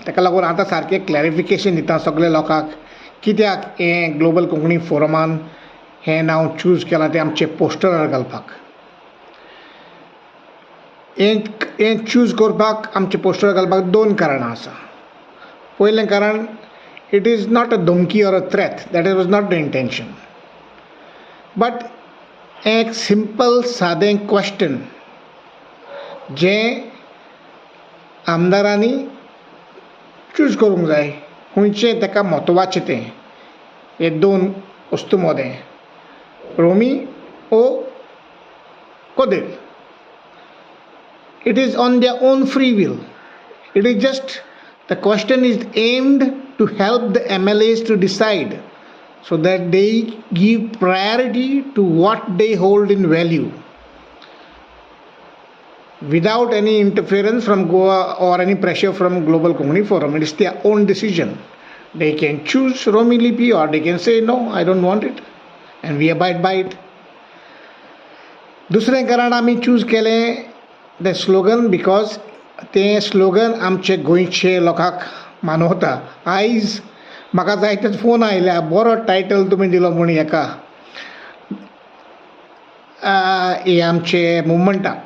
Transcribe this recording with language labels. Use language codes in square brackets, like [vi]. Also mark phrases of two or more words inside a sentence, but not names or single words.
[kok] ताका लागून आतां सारकें क्लॅरिफिकेशन दिता सगळ्या लोकांक कित्याक हें ग्लोबल कोंकणी फोरमान हें नांव चूज केलां तें आमचे पोस्टरार घालपाक. हें चूज करपाक आमचे पोस्टरार घालपाक दोन कारणां आसा. पयलें कारण, [en] It is not a धमकी or a threat, that was not the intention, but [kok] एक सिंपल सादें क्वेश्चन जें आमदारांनी चूज करूंक जाय, खंयचें ताका म्हत्वाचें तें. हे दोन वस्तू मोदें, रोमी ओ कोदेल. [en] It is on their own free will. It is just, the question is aimed to help the MLAs to decide so that they give priority to what they hold in value without any interference from Goa or any pressure from Global Konkani Forum. It is their own decision. They can choose Romi Lipi or they can say no, I don't want it, and we abide by it. [kok] दुसरें कारण आमी चूज केलें तें स्लोगन बिकॉज तें स्लोगन आमचे गोंयचे लोकांक मानवता. आयज म्हाका जायतेच फोन आयल्या, बरो टायटल तुमी दिलो म्हूण हेका, हे आमचे मुवमेंटाक.